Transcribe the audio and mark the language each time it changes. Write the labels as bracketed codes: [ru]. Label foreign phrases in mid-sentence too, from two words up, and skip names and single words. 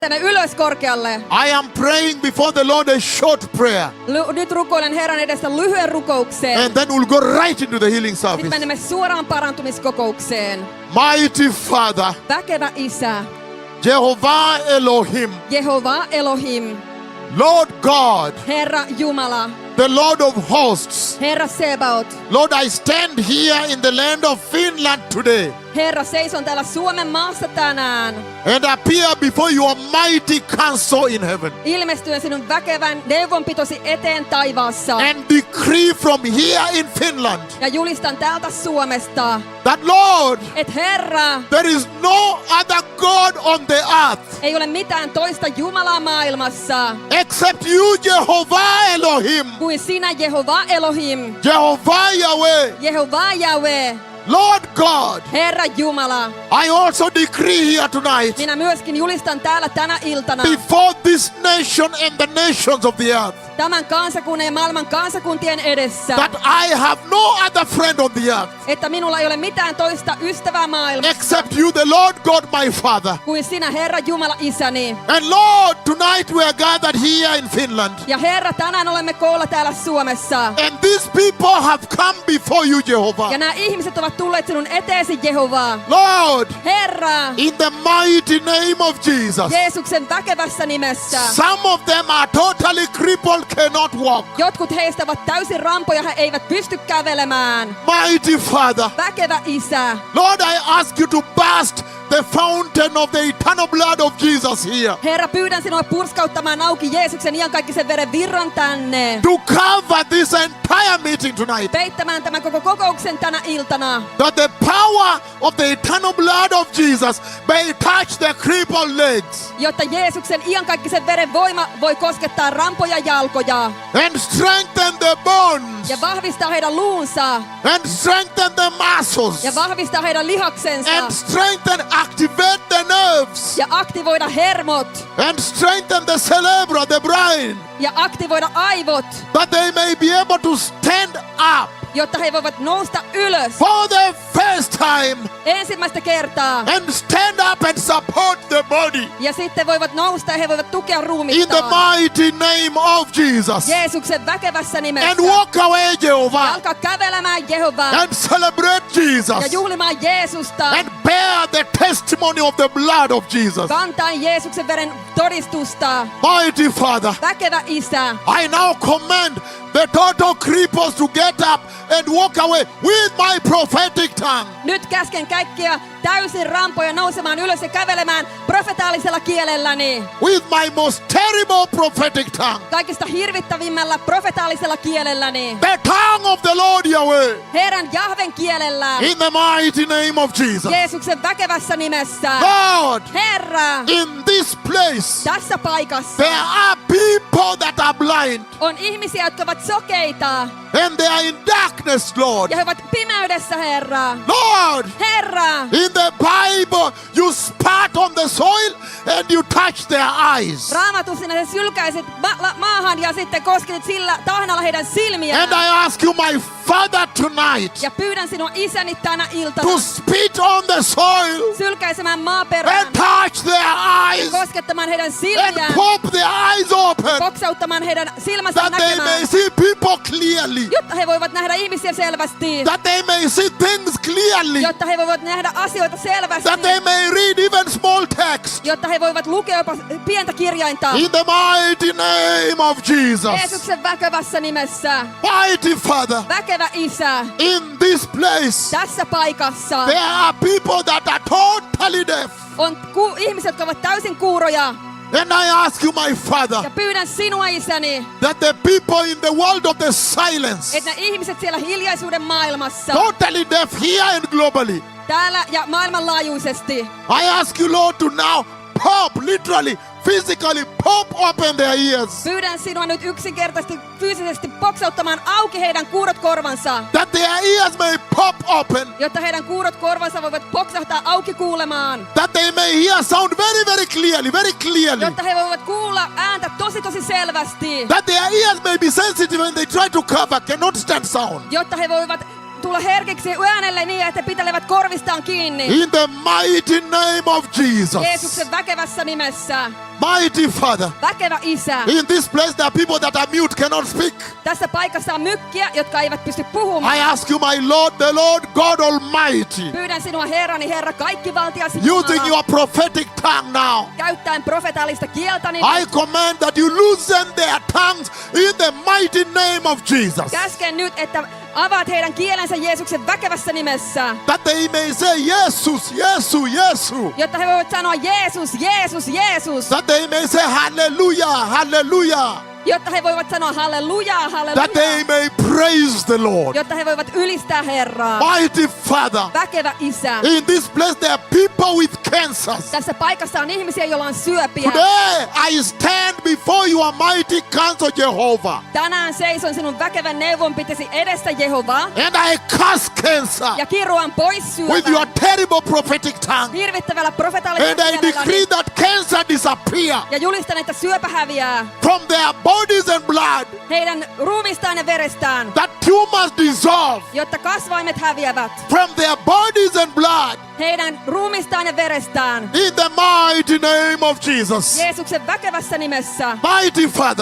[fi] ylös korkealle. [en] I am praying before the Lord a short prayer. [fi] Nyt rukoilen Herran edessä lyhyen rukoukseen. [en] And then we'll go right into the healing [fi] Sitten [en] service. [fi] menemme suoraan parantumiskokoukseen. [en] Mighty Father, [fi] Väkevä Isä, [en] Jehovah Elohim, [fi] Jehova Elohim, [en] Lord God, [fi] Herra Jumala, [en] the Lord of hosts. [fi] Herra Sebaot. [en] Lord, I stand here in the land of Finland today [fi] Herra, seison täällä Suomen maassa tänään. [en] and appear before your mighty counsel in heaven [fi] Ilmestyen sinun väkevän neuvonpitosi eteen taivaassa. [en] and decree from here in Finland [fi] Ja julistan täältä Suomesta, [en] that, Lord, [fi] että Herra, [en] there is no other God on the earth [fi] ei ole mitään toista Jumalaa maailmassa [en] except you, Jehovah Elohim, [fi] kuin sinä, Jehova Elohim, [en] Jehovah Yahweh, [fi] Jehova Jahwe, [en] Lord God. [fi] Herra Jumala. [en] I also decree here tonight [fi] Minä myöskin julistan täällä tänä iltana [en] before this nation and the nations of the earth [fi] tämän kansakunnan ja maailman kansakuntien edessä, [en] that I have no other friend on the earth [fi] että minulla ei ole mitään toista ystävää maailmassa [en] except you, the Lord God, my Father. [fi] kuin sinä, Herra Jumala, Isäni. [en] And Lord, tonight we are gathered here in Finland. [fi] Ja Herra, tänään olemme koolla täällä Suomessa. [en] And these people have come before you, Jehovah. [fi] Ja nämä ihmiset ovat tulleet sinun eteesi, Jehova. [en] Lord, [fi] Herra, [en] in the mighty name of Jesus. [fi] Jeesuksen väkevässä nimessä. [en] Some of them are totally crippled, cannot walk. [fi] Jotkut heistä ovat täysin rampoja, he eivät pysty kävelemään. [en] Mighty Father, [fi] Väkevä Isä. [en] Lord, I ask you to burst the fountain of the eternal blood of Jesus here. [fi] Herra, pyydän sinua purskauttamaan auki Jeesuksen iankaikkisen veren virran tänne. [en] To cover this entire meeting tonight. [fi] Peittämään tämän koko kokouksen tänä iltana. [en] That the power of the eternal blood of Jesus may touch the crippled legs. [fi] Jotta Jeesuksen iankaikkisen veren voima voi koskettaa rampoja jalkoja. [en] And strengthen the bones. [fi] Ja vahvistaa heidän luunsa. [en] And strengthen the muscles. [fi] Ja vahvistaa heidän lihaksensa. [en] And strengthen, activate the nerves. [fi] Ja aktivoida hermot. [en] And strengthen the cerebral, the brain. [fi] Ja aktivoida aivot. [en] That they may be able to stand up. [fi] Jotta he voivat nousta ylös. [en] For the first time. [fi] Ensimmäistä kertaa. [en] And stand up and support the body. [fi] Ja sitten voivat nousta ja he voivat tukea [en] In the [fi] ruumistaan. [en] mighty name of Jesus. [fi] Jeesuksen väkevässä nimessä. [en] And walk away, Jehovah. [fi] Alkaa kävelemään Jehova. [en] And celebrate [fi] Ja [en] Jesus. [fi] juhlimaan Jeesusta. [en] And bear the testimony of the blood of Jesus. [fi] Kantaen Jeesuksen veren todistusta. [en] Mighty Father, [fi] Väkevä Isä. [en] I now command the total cripples to get up and walk away with my prophetic tongue. [fi] Nyt käsken kaikkia täysin rampoja nousemaan ylös ja kävelemään profetaalisella kielelläni. [en] With my most terrible prophetic tongue. [fi] Kaikista hirvittävimmällä profetaalisella kielelläni. [en] The tongue of the Lord Yahweh. [fi] Herran Jahven kielellä. [en] In the mighty name of Jesus. [fi] Jeesuksen väkevässä nimessä. [en] Lord, [fi] Herra, [en] in this place, [fi] tässä paikassa [en] there are people that are blind. [fi] on ihmisiä, jotka ovat sokeita. [en] And they are in darkness, Lord. [fi] Ja he ovat pimeydessä, Herra. [en] Lord, [fi] Herra, [en] in the Bible, you spat on the soil and you touch their eyes. [fi] Raamatussa sinä sylkäisit maahan ja sitten kosketit sillä tahnalla heidän silmiään. [en] And I ask you, my Father, tonight, [fi] Ja pyydän sinua Isäni tänä iltana [en] to spit on the soil [fi] sylkäisemään maaperään. [en] and touch their eyes [fi] Koskettamaan heidän [en] and [fi] silmiään. [en] pop their eyes open [fi] Poksauttamaan heidän silmänsä [en] that they may [fi] näkemään. [en] see people clearly, [fi] Jotta he voivat nähdä ihmisiä selvästi. [en] that they may see things clearly, [fi] Jotta he voivat nähdä asioita selvästi. [en] that they may read even small text. [fi] Jotta he voivat lukea jopa pientä kirjainta. [en] In the mighty name of Jesus. [fi] Jeesuksen väkevässä nimessä. [en] Mighty Father, [fi] Väkevä Isä. [en] in this place, [fi] Tässä paikassa [en] there are people that are totally deaf. [fi] on ihmiset, jotka ovat täysin kuuroja. [en] And I ask you, my Father, [fi] Ja pyydän sinua, Isäni, [en] that the people in the world of the silence, [fi] että ne ihmiset siellä hiljaisuuden maailmassa, [en] totally deaf here and globally, [fi] täällä ja maailmanlaajuisesti, [en] I ask you, Lord, to now pop, literally, physically pop open their ears, [fi] pyydän sinua nyt yksinkertaisesti fyysisesti poksauttamaan auki heidän kuurot korvansa, [en] that their ears may pop open, [fi] jotta heidän kuurot korvansa voivat poksahtaa auki kuulemaan, [en] that they may hear sound very, very clearly, [fi] jotta he voivat kuulla ääntä tosi selvästi, [en] that their ears may be sensitive when they try to cover, cannot stand sound. [fi] jotta he voivat tulla herkiksi äänelle niin, että he pitelevät korvistaan kiinni. [en] In the mighty name of Jesus. [fi] Jeesuksen väkevässä nimessä. [en] Mighty Father, [fi] väkevä Isä. [en] in this place there are people that are mute, cannot speak. [fi] Tässä paikassa on mykkiä, jotka eivät pysty puhumaan. [en] I ask you, my Lord, the Lord God Almighty, [fi] Pyydän sinua Herrani, Herra, kaikkivaltias [en] using [fi] Jumala, [en] your prophetic tongue now, [fi] käyttäen profetaalista kieltäni. [en] I command that you loosen their tongues in the mighty name of Jesus, [fi] Käsken nyt, että avaat heidän kielensä Jeesuksen väkevässä nimessä, [en] that they may say, Jesus, Jesus, Jesus, [fi] jotta he voivat sanoa Jeesus, Jeesus, Jeesus, [en] that they may say, hallelujah, hallelujah, [fi] jotta he voivat sanoa halleluja, [en] that they [fi] halleluja, [en] may praise the Lord. [fi] jotta he voivat ylistää Herraa. [en] Mighty Father, [fi] Väkevä Isä. [en] in this place there are people with cancers. [fi] Tässä paikassa on ihmisiä, joilla on syöpiä. [en] Today I stand before your mighty counsel, Jehovah, [fi] Tänään seison sinun väkevän neuvonpitesi edessä, Jehova, [en] and I curse cancer [fi] ja kiruan pois [en] with your [fi] syövän [en] terrible prophetic tongue, [fi] hirvittävällä profetaalisella [en] and I decree [fi] kielelläni, [en] that cancer disappear [fi] ja julistan, että syöpä häviää [en] from their bodies and blood, [fi] heidän ruumistaan ja verestään, [en] that tumors dissolve [fi] jotta kasvaimet häviävät [en] from their bodies and blood, [fi] heidän ruumistaan ja verestään. [en] in the mighty name of Jesus. [fi] Jeesuksen väkevässä nimessä, [en] Mighty Father,